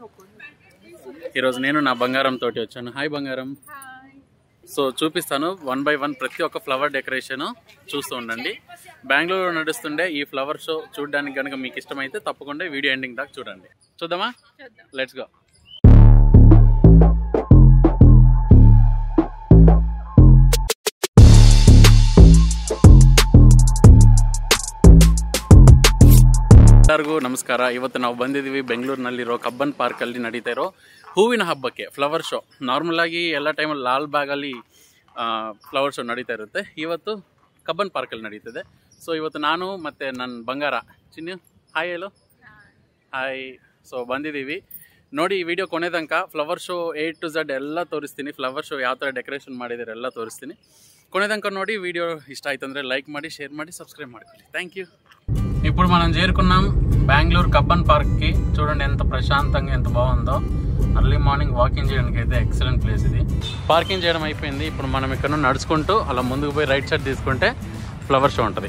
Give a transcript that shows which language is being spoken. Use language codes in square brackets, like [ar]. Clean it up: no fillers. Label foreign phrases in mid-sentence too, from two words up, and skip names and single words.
[te] ఈరోజు నేను నా బంగారం తోటి వచ్చాను. హాయ్ బంగారం. సో చూపిస్తాను 1 by 1 ప్రతి ఒక్క [en] flower decoration [te] చూస్తూ ఉండండి. బెంగళూరులో నడుస్తుండే ఈ [en] flower show [te] చూడడానికి కనుక మీకు ఇష్టమైతే తప్పకుండా [en] video ending [te] దాకా చూడండి. చూద్దామా? [en] let's go. [kn] ಎಲ್ಲರಿಗೂ ನಮಸ್ಕಾರ. ಇವತ್ತು ನಾವು ಬಂದಿದ್ದೀವಿ ಬೆಂಗಳೂರಿನಲ್ಲಿರೋ ಕಬ್ಬನ್ ಪಾರ್ಕಲ್ಲಿ ನಡೀತಾ ಇರೋ ಹೂವಿನ ಹಬ್ಬಕ್ಕೆ [en] flower show. [kn] ನಾರ್ಮಲ್ ಆಗಿ ಎಲ್ಲ ಟೈಮಲ್ಲಿ ಲಾಲ್ ಬಾಗಲ್ಲಿ [en] flower show [kn] ನಡೀತಾ ಇರುತ್ತೆ. ಇವತ್ತು ಕಬ್ಬನ್ ಪಾರ್ಕಲ್ಲಿ ನಡೀತಿದೆ. ಸೊ ಇವತ್ತು ನಾನು ಮತ್ತು ನನ್ನ ಬಂಗಾರ ಚಿನ್ನು, ಹಾಯ್ ಹೇಳು. ಹಾಯ್. ಸೊ ಬಂದಿದ್ದೀವಿ ನೋಡಿ. ಈ ವಿಡಿಯೋ ಕೊನೆ ತನಕ [en] flower show A to Z [kn] ಎಲ್ಲ ತೋರಿಸ್ತೀನಿ. [en] flower show [kn] ಯಾವ ಥರ ಡೆಕೋರೇಷನ್ ಮಾಡಿದ್ದಾರೆ ಎಲ್ಲ ತೋರಿಸ್ತೀನಿ. ಕೊನೆ ದಾಕ ನೋಡಿ. [te] వీడియో ఇష్ట అవుతుందంటే లైక్ ಮಾಡಿ, షేర్ ಮಾಡಿ, సబ్స్క్రైబ్ ಮಾಡ್ಕೊಳ್ಳಿ. [en] thank you. [te] ఇప్పుడు మనం చేరుకున్నాం బెంగళూరు కబ్బన్ పార్క్కి. చూడండి ఎంత ప్రశాంతంగా, ఎంత బాగుందో. [en] early morning walking [te] చేయడానికి అయితే [en] excellent place [te] ఇది. పార్కింగ్ చేయడం అయిపోయింది. ఇప్పుడు మనం ఇక్కడ నుండి నడుచుకుంటూ అలా ముందుకు పోయి [en] right side [te] తీసుకుంటే [en] flower show [te] ఉంటుంది.